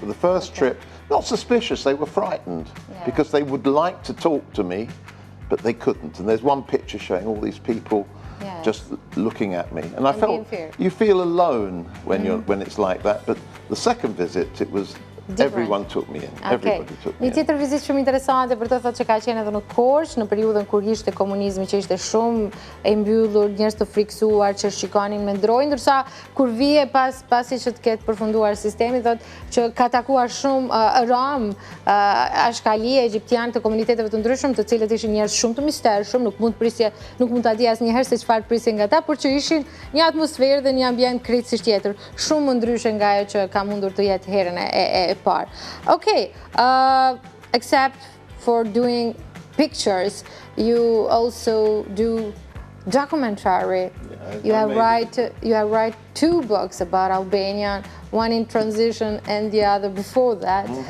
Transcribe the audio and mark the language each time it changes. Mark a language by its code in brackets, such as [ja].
[en] But the first trip, not suspicious, they were frightened because they would like to talk to me, but they couldn't. And there's one picture showing all these people just looking at me. And I felt you feel alone when it's like that. But the second visit, it was everyone took me in. Everybody took me in. [sq] Një tjetër vizitë shumë interesante për të thotë që ka qenë edhe në Korçë në periudhën kur ishte komunizmi, që ishte shumë e mbyllur, njerëz të friksuar që shikonin me ndrojë, ndërsa kur vije pasi që të ketë përfunduar sistemi, thotë që ka takuar shumë rom, ashkali egjiptian të komuniteteve të ndryshëm, të cilët ishin njerëz shumë të mistershëm, nuk mund ta di asnjëherë se çfarë prisje nga ata, por që ishin një atmosferë dhe një ambient krejtësisht tjetër, shumë më ndryshe nga ajo që ka mundur të jetë herën e parë. [en] Okay, except for doing pictures, you also do documentary. You have write 2 books about Albania, one in transition and the other before that.